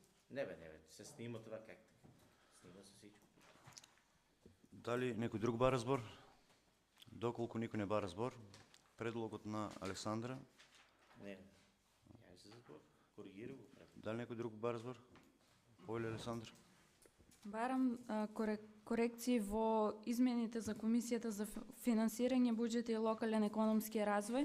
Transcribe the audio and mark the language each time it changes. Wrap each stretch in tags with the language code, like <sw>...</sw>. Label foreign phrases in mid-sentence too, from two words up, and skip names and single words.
<bg>Не бе, се снима това как така. Снима се всичко.</bg> <mk>Дали некој друг бара збор? Доколку никој не бара збор, предлогот на Александра. Не. Ја се збор. Коригира го. Дали некој друг бара збор? Повели Александр. Барам корекции во измените за Комисијата за финансирање, буџет и локален економски развој.</mk>